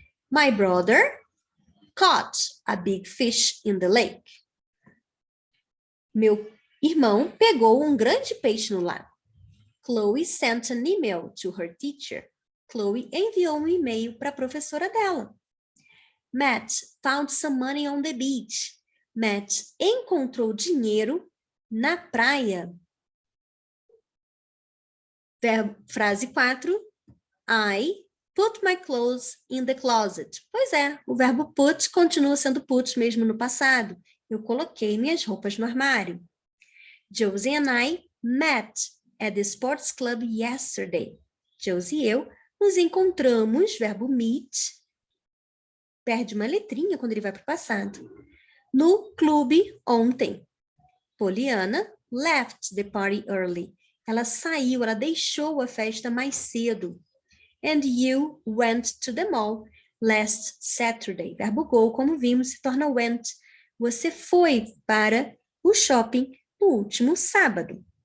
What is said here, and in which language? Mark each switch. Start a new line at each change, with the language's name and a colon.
English: My brother caught a big fish in the lake.
Portuguese: Meu irmão pegou um grande peixe no lago.
English: Chloe sent an email to her teacher.
Portuguese: Chloe enviou um e-mail para a professora dela.
English: Matt found some money on the beach.
Portuguese: Matt encontrou dinheiro na praia. Frase 4.
English: I put my clothes in the closet.
Portuguese: Pois é, o verbo put continua sendo put mesmo no passado. Eu coloquei minhas roupas no armário.
English: Josie and I met at the sports club yesterday.
Portuguese: Josie e eu nos encontramos, verbo meet, perde uma letrinha quando ele vai para o passado, no clube ontem.
English: Poliana left the party early.
Portuguese: Ela saiu, ela deixou a festa mais cedo.
English: And you went to the mall last Saturday.
Portuguese: Verbo go, como vimos, se torna went. Você foi para o shopping no último sábado.